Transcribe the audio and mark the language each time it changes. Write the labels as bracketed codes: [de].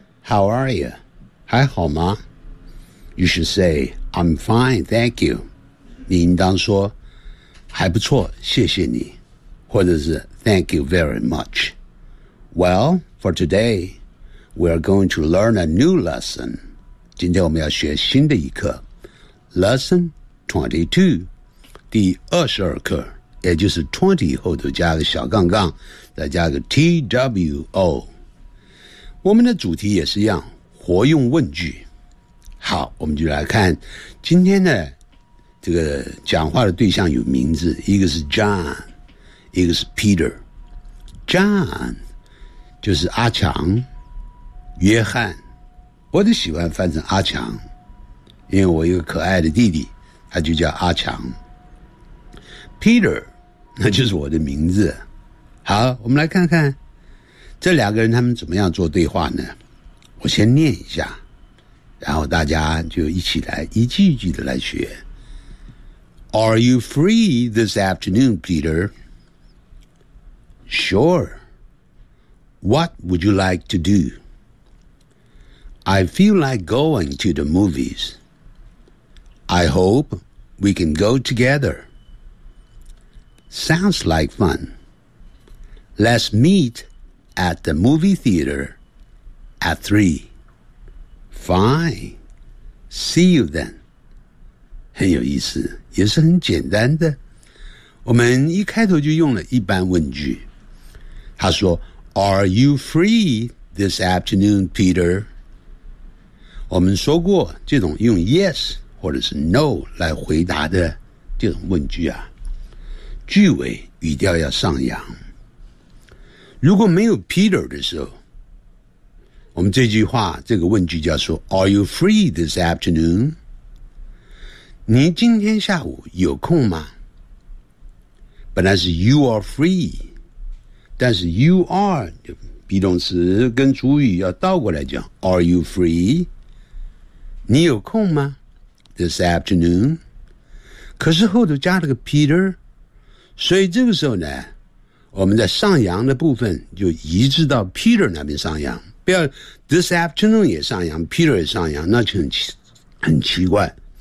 [en] How are you? [zh] 还好吗？ [en] You should say, I'm fine, thank you. [zh] 你应当说，还不错，谢谢你。或者是 [en] thank you very much. Well, for today, we are going to learn a new lesson. [zh] 今天我们要学新的一课。 [en] Lesson 22, [zh] 第二十二课，也就是 20 后头加个小杠杠，再加个 T-W-O。我们的主题也是一样，活用问句。好，我们就来看今天的这个讲话的对象有名字，一个是 John， 一个是 Peter。 John 就是阿强，约翰我都喜欢翻成阿强，因为我一个可爱的弟弟，他就叫阿强。 Peter， 那就是我的名字。好，我们来看看这两个人他们怎么样做对话呢？我先念一下，然后大家就一起来一句一句的来学。 [en] Are you free this afternoon, Peter? Sure. What would you like to do? I feel like going to the movies. I hope we can go together. Sounds like fun. Let's meet at the movie theater at 3. Fine. See you then. [zh] 很有意思，也是很简单的。我们一开头就用了一般问句。他说 [en] Are you free this afternoon, Peter? [zh] 我们说过这种用 yes或者是 no 来回答的这种问句啊，句尾语调要上扬。如果没有 Peter 的时候，我们这句话这个问句叫说 [en] Are you free this afternoon? [zh] 你今天下午有空吗？本来是 [en] You are free， [zh] 但是 [en] You are [zh] be 动词跟主语要倒过来讲 [en] Are you free? [zh] 你有空吗？ [en] This afternoon， [zh] 可是后头加了个 Peter， 所以这个时候呢，我们在上扬的部分就移至到 Peter 那边上扬，不要 This afternoon 也上扬 ，Peter 也上扬，那就很奇怪。